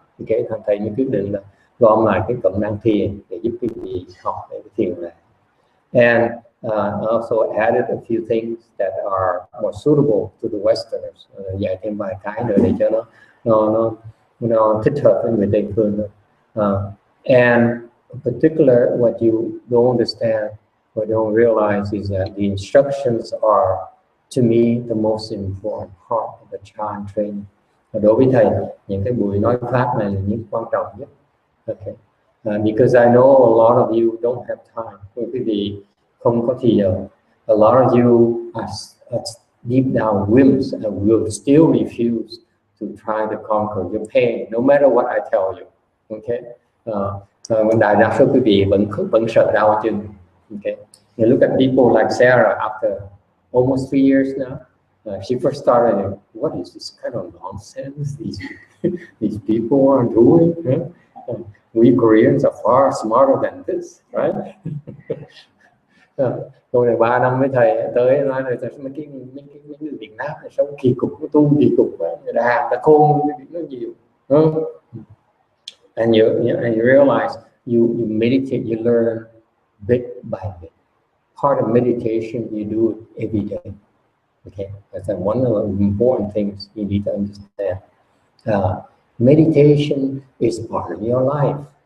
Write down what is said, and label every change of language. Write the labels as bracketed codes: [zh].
[vi] Okay, thầy mới quyết định là gom lại cái cụm năng thiền để giúp quý vị học cái thiền này. [en] And I also added a few things that are more suitable to the Westerners. [vi] Dạy thêm vài cái nữa để cho nó thích hợp với người Tây phương hơn. [en] And in particular, what you don't understand, what you don't realize is that the instructions are, to me, the most important part of the Chan training. [vi] Và đối với thầy, những cái buổi nói pháp này là những quan trọng nhất. [en] Okay. Because I know a lot of you don't have time. [vi] Quý vị không có thời giờ. [en] A lot of you are deep down wimps and will still refuse to try to conquer your pain, no matter what I tell you. Okay. [vi] Đại đa số quý vị vẫn sợ đau chân. [en] Okay. You look at people like Sarah after almost 3 years now. She first started, what is this kind of nonsense these people are doing? We Koreans are far smarter than this, right? [vi] Rồi này 3 năm với thầy tới nói là mấy người Việt Nam này sống kỳ cục, tu kỳ cục quá, người ta ta khôn nó nhiều. [en] And you realize you meditate, you learn bit by bit. Part of meditation, you do it every day. Okay, that's one of the important things you need to understand. Meditation is part of your life.